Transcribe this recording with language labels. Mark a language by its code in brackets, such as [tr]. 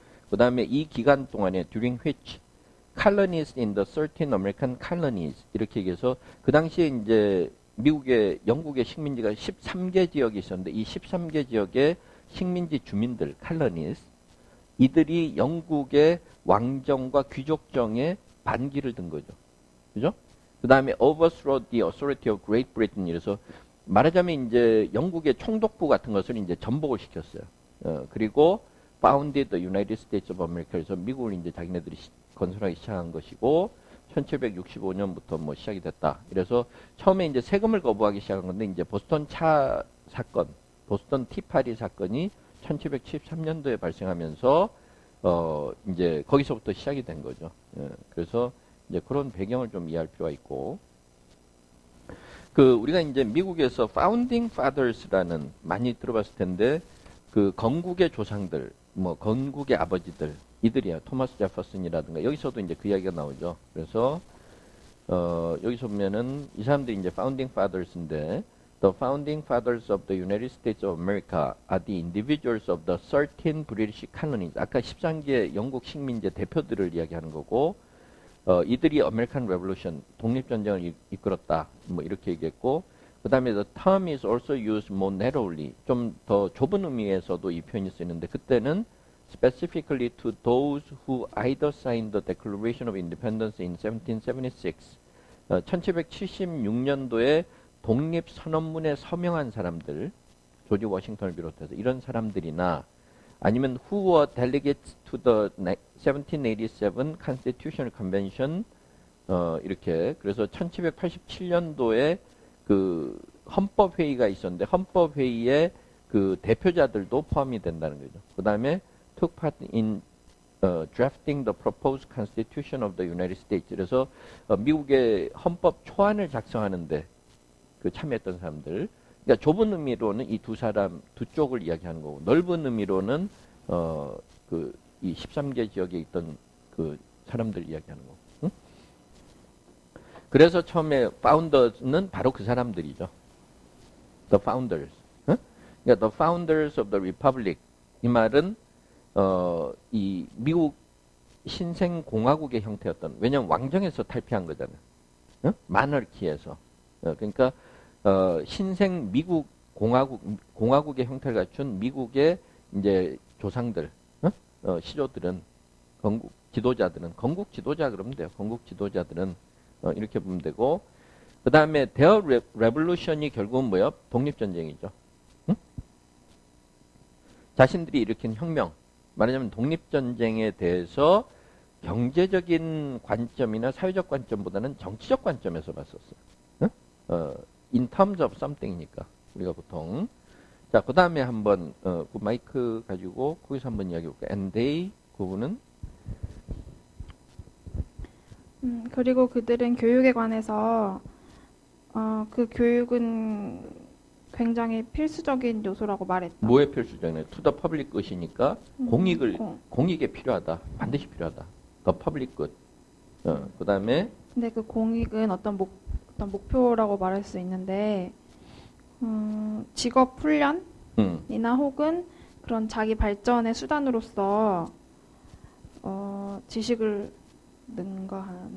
[ko] 그 다음에 이 기간 동안에 [en] during which colonies in the 13 American colonies [ko] 이렇게 얘기해서, 그 당시에 이제 미국의 영국의 식민지가 13개 지역이 있었는데, 이 13개 지역의 식민지 주민들 colonies, 이들이 영국의 왕정과 귀족정에 반기를 든 거죠. 그죠? 그 다음에 [en] overthrow the authority of Great Britain. [ko] 이래서 말하자면 이제 영국의 총독부 같은 것을 이제 전복을 시켰어요. 그리고 [en] founded the United States of America. [ko] 그래서 미국을 이제 자기네들이 건설하기 시작한 것이고, 1765년부터 뭐 시작이 됐다. 그래서 처음에 이제 세금을 거부하기 시작한 건데, 이제 보스턴 차 사건, 보스턴 티파리 사건이 1773년도에 발생하면서 이제 거기서부터 시작이 된 거죠. 그래서 이제 그런 배경을 좀 이해할 필요가 있고, 그 우리가 이제 미국에서 Founding Fathers라는 많이 들어봤을 텐데, 그 건국의 조상들, 뭐 건국의 아버지들, 이들이야. 토마스 제퍼슨이라든가 여기서도 이제 그 이야기가 나오죠. 그래서 여기서 보면은 이 사람들이 이제 Founding Fathers인데, [en] The founding fathers of the United States of America are the individuals of the 13 British colonies. [ko] 아까 13개 영국 식민지 대표들을 이야기하는 거고, 이들이 American Revolution, 독립전쟁을 이끌었다. 뭐 이렇게 얘기했고, 그 다음에 [en] the term is also used more narrowly. [ko] 좀 더 좁은 의미에서도 이 표현이 쓰이는데, 그때는 [en] specifically to those who either signed the Declaration of Independence in 1776. [ko] 1776년도에 독립선언문에 서명한 사람들, 조지 워싱턴을 비롯해서 이런 사람들이나, 아니면 [en] who were delegates to the 1787 Constitutional Convention, [ko] 이렇게. 그래서 1787년도에 그 헌법회의가 있었는데, 헌법회의에 그 대표자들도 포함이 된다는 거죠. 그 다음에 [en] took part in drafting the proposed Constitution of the United States. [ko] 그래서 미국의 헌법 초안을 작성하는데 그 참여했던 사람들. 그러니까 좁은 의미로는 이 두 사람, 두 쪽을 이야기하는 거고, 넓은 의미로는 이 13개 지역에 있던 그 사람들 이야기하는 거고. 응? 그래서 처음에 founders는 바로 그 사람들이죠. [en] The founders. 응? [ko] 그러니까 [en] the founders of the republic. [ko] 이 말은 이 미국 신생 공화국의 형태였던, 왜냐면 왕정에서 탈피한 거잖아요. 응? 마너키에서. 그러니까 신생 미국 공화국의 형태를 갖춘 미국의 이제 조상들, 시조들은, 건국 지도자 그러면 돼요. 건국 지도자들은 이렇게 보면 되고, 그 다음에 [en] their revolution [ko] 이 결국은 뭐예요? 독립전쟁이죠. 응? 자신들이 일으킨 혁명, 말하자면 독립전쟁에 대해서 경제적인 관점이나 사회적 관점보다는 정치적 관점에서 봤었어요. 응? [en] in terms of something이니까 [ko] 우리가 보통. 자, 그 다음에 한번 그 마이크 가지고 거기서 한번 이야기해 볼까요? [en] And they, [ko] 그분은 그리고 그들은 교육에 관해서 그 교육은 굉장히 필수적인 요소라고 말했다. 뭐에 필수적이냐? [en] To the public good이니까 [ko] 공익에 필요하다. 반드시 필요하다. [en] The public good. [ko] 그 다음에 근데 그 공익은 어떤 목표라고 말할 수 있는데, 직업 훈련이나 혹은 그런 자기 발전의 수단으로서 지식을 능가하는.